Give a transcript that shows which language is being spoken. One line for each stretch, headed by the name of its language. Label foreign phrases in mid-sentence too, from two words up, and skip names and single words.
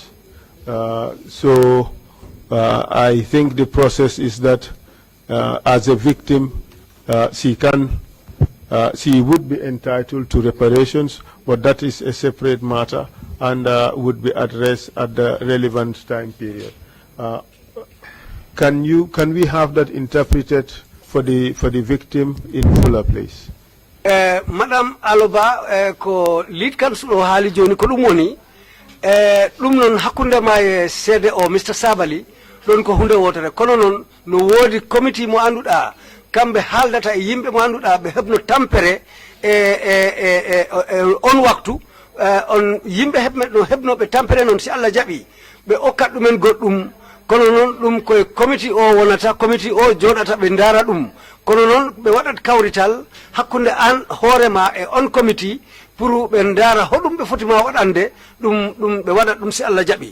English: So I think the process is that as a victim, she would be entitled to reparations, but that is a separate matter and would be addressed at the relevant time period. Can we have that interpreted for the victim in fuller, please?
Fula: Madam Aloba, ko
English: lead counsel
Fula: o haali joni ko ɗum woni ɗum noon hakkunde ma e seede o Mr. Sabali ɗon ko hunde wotere, kono noon no woodi committee mo annduɗa kamɓe haaldata e yimɓe mo annduɗa ɓe heɓno tampere on waktu on yimɓe heɓnoɓe tampere noon si Allah jaɓi ɓe okkat ɗumen goɗɗum, kono noon ɗum koye committee o wonata, committee o joɗata ɓe ndaara ɗum, kono noon ɓe waɗat kawrital hakkunde an hoorema e on committee pour ɓe ndaara hoɗum ɓe fotima waɗande ɗum ɓe waɗat ɗum si Allah jaɓi.